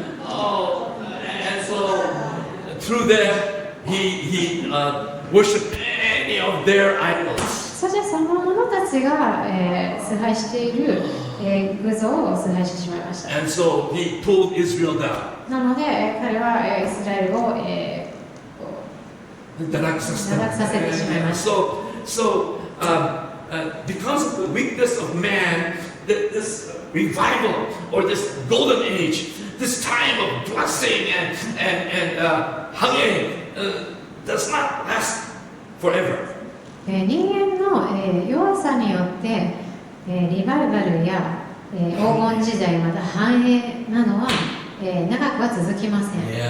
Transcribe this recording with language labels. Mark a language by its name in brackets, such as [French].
[English] Oh, and so through that, he worshipped many of their idols. [Japanese] そしてその者たちが、崇拝している、偶像を崇拝してしまいました。 [English] And so he pulled Israel down. [Japanese] なので、彼は、イスラエルを、堕落させてしまいました。 [English] So, because of the weakness of man, this revival or this golden age, this time of blessing and hanging does not last forever. [Japanese] 人間の、弱さによって、リバイバルや、黄金時代また繁栄なのは、長くは続きません。